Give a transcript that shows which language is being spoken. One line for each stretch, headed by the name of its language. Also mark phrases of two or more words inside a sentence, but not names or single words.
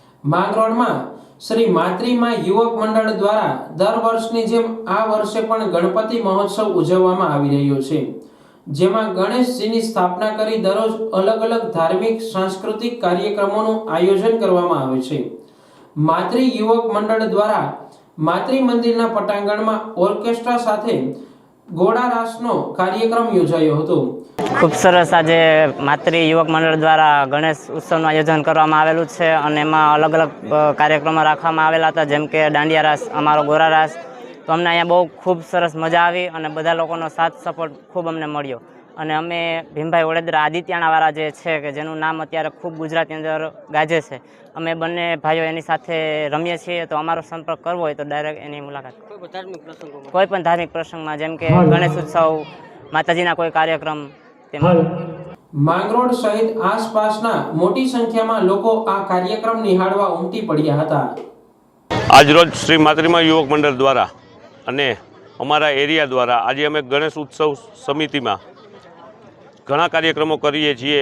Gujarati: માંગરોળમાં શ્રી માતૃમાં યુવક મંડળ દ્વારા દર વર્ષની જેમ આ વર્ષે પણ ગણપતિ મહોત્સવ ઉજવવામાં આવી રહ્યો છે, જેમાં ગણેશજીની સ્થાપના કરી દરરોજ અલગ અલગ ધાર્મિક સાંસ્કૃતિક કાર્યક્રમોનું આયોજન કરવામાં આવે છે। માતૃ યુવક મંડળ દ્વારા માતૃ મંદિરના પટાંગણમાં ઓર્કેસ્ટ્રા સાથે ઘોડા રાસનો કાર્યક્રમ યોજાયો હતો। ખૂબ સરસ આજ માતૃ યુવક મંડળ દ્વારા ગણેશ ઉત્સવ આયોજન કરવામાં આવેલું છે અને એમાં અલગ અલગ કાર્યક્રમો રાખવામાં આવેલા હતા, જેમ કે દાંડિયા રાસ, અમારો ગોરા રાસ। તો અમને અહીંયા બહુ ખૂબ સરસ મજા આવી અને બધા લોકોનો સાથ સપોર્ટ ખૂબ અમને મળ્યો અને અમે ભીમભાઈ વડોદરા આદિત્યાણાવાળા જે છે કે જેનું નામ અત્યારે ખૂબ ગુજરાતની અંદર ગાજે છે, અમે બંને ભાઈઓ એની સાથે રમીએ છીએ। તો અમારો સંપર્ક કરવો હોય તો ડાયરેક્ટ એની મુલાકાત કોઈ પણ ધાર્મિક પ્રસંગમાં, જેમ કે ગણેશ ઉત્સવ, માતાજીના કોઈ કાર્યક્રમ। માંગરોળ સહિત આસપાસના મોટી સંખ્યામાં લોકો આ કાર્યક્રમ નિહાળવા ઉમટી પડ્યા હતા। આજરોજ શ્રી માતૃમાં યુવક મંડળ દ્વારા અને અમારા એરિયા દ્વારા આજે અમે ગણેશ ઉત્સવ સમિતિમાં ઘણા કાર્યક્રમો કરીએ છીએ।